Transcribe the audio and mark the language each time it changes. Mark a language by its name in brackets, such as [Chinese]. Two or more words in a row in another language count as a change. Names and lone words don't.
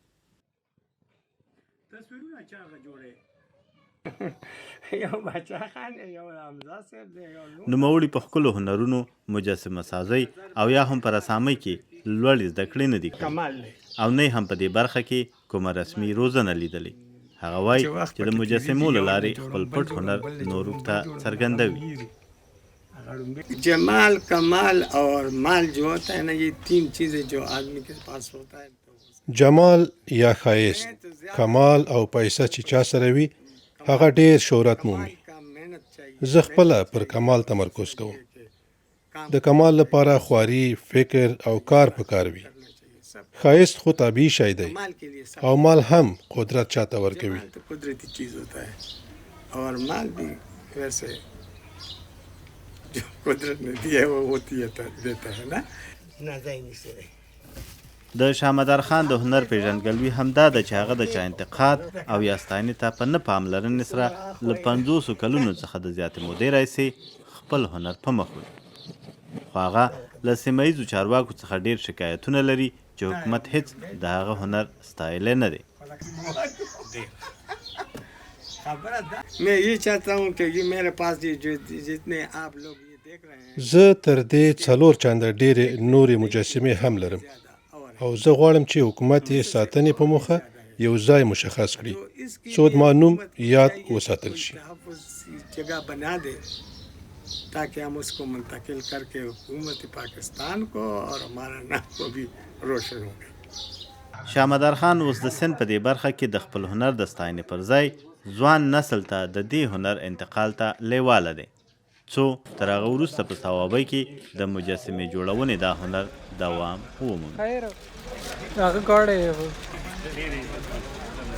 [Pashto] نوموړي په ښکلو هنرونو، مجسمه سازۍ او یا هم په رسامۍ کې لوړې زده کړې نه دي کړې او نه هم په دې برخه کې کومه رسمي روزنه لیدلې. هغه وایي چې د مجسمو له لارې خپل پټ هنر نورو ته څرګندوي. [Urdu] جمال، کمال اور مال جو ہوتا ہے نا، یہ 3 چیزیں جو آدمی کے پاس ہوتا ہے. [Pashto] جمال یا ښایست، کمال او پیسه چې چا سره وي هغه ډیر شهرت مومي. زه خپله پر کمال تمرکز کوم. د کمال لپاره خواري، فکر او کار پکار وي. ښایست خو طبیعي شی دی او مال هم قدرت چاته ورکوي. [Urdu] قدرتی چیز ہوتا ہے اور مال بھی ویسے جو قدرت نے دی ہے وہ ہوتی ہے دیتا ہے نا. [Pashto] د شامدار خان د هنر پیژندګلوي همدا ده چې هغه د چا انتقاد او یا ستاینې ته په نه پاملرنې سره له 50 کلونو څخه د زیاتې مودې راهیسې خپل هنر په مخ وړي. خو هغه له سیمه ییزو چارواکو څخه ډېر شکایتونه لري چې حکومت هیڅ د هغه هنر ستایلی نه دی. [Urdu] میں یہ چاہتا ہوں کہ یہ میرے پاس جتنے آپ لوگ یہ دیکھ رہے ہیں، [Pashto] زه تر دې 4 چنده ډېرې نورې مجسمې هم لرم او زه غواړم چې حکومت یې ساتنې په موخه یو ځای مشخص کړي څو زما نوم یاد وساتل شي. [Urdu] جگہ بنا دے تاکہ ہم اس کو منتقل کر کے حکومت پاکستان کو اور ہمارا نام کو بھی روشن ہو گئے. [Pashto] شامدار خان اوس د سند په دې برخه کې د خپل هنر د ستاینې پر ځای ځوان نسل ته د دې هنر انتقال ته لیواله دی، څو تر هغه وروسته په صوابۍ کې د مجسمې جوړونې دا هنر دوام ومومي.